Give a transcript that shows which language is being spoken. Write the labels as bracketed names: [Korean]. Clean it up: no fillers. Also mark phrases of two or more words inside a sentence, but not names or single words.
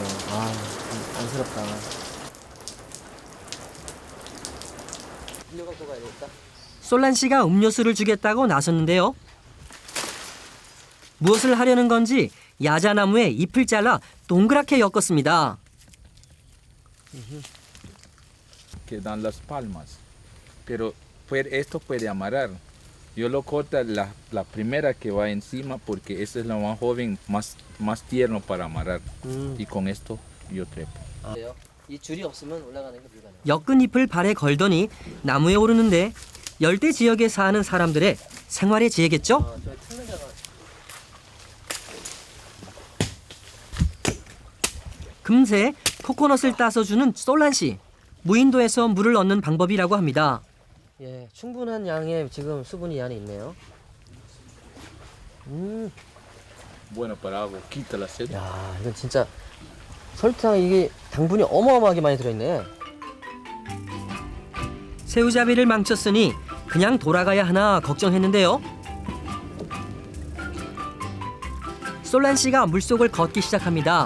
[Korean] 아, 안쓰럽다. 빌려 갖고 가야 되겠다. 솔란 씨가 음료수를 주겠다고 나섰는데요. 무엇을 하려는 건지 야자나무에 잎을 잘라 동그랗게 엮었습니다. [Spanish] Que dan las palmas. Pero esto puede amarrar. Yo lo corto la primera que va encima porque esa es la más joven, más tierno para amarrar. Y con esto yo trepo. [Korean] 그래요? 이 줄이 없으면 올라가는 게 불가능. 엮은 잎을 발에 걸더니 나무에 오르는데 열대 지역에 사는 사람들의 생활의 지혜겠죠? 저 틀는자가 금세 코코넛을 따서 주는 솔란 씨. 무인도에서 물을 얻는 방법이라고 합니다. 예, 충분한 양의 지금 수분이 이 안에 있네요. [Spanish] Bueno para agua, quita la sed. [Korean] 야, 이건 진짜 설탕 이게 당분이 어마어마하게 많이 들어있네. 새우잡이를 망쳤으니 그냥 돌아가야 하나 걱정했는데요. 솔란 씨가 물속을 걷기 시작합니다.